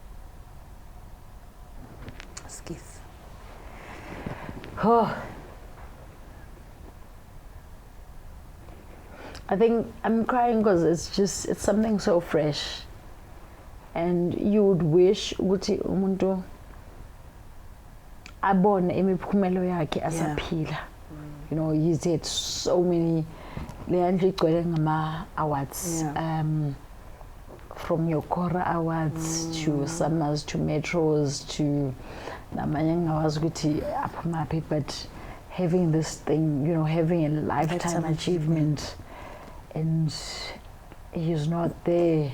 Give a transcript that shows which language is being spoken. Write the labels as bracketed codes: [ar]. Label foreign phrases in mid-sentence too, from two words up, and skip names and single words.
[en] Oh, I think I'm crying because it's something so fresh, and you would wish [zu] ukuthi umuntu abone imiphumelo yakhe asaphila. [en] You know, he's had so many awards, from your Kora Awards to Summers to Metros to but having this thing, you know, having a lifetime achievement, and he's not there.